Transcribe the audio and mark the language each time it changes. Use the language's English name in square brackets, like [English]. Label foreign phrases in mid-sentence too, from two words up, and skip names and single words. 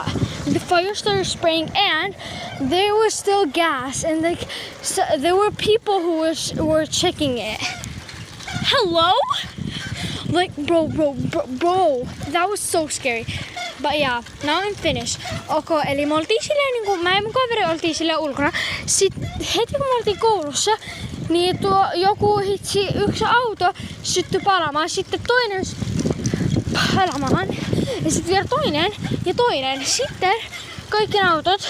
[English] The fire started spraying, and there was still gas, and like, so there were people who were checking it. Hello? Like, bro, that was so scary. But yeah, now I'm finished. [Finnish] Okay, eli me oltiin silleen niinku, mä ja mun kaveri oltiin silleen ulkona. Sitten heti kun me oltiin koulussa, niin yksi auto syttyi palamaan, sitten toinen palamaan, ja sitten vielä toinen. Sitten kaikki autot.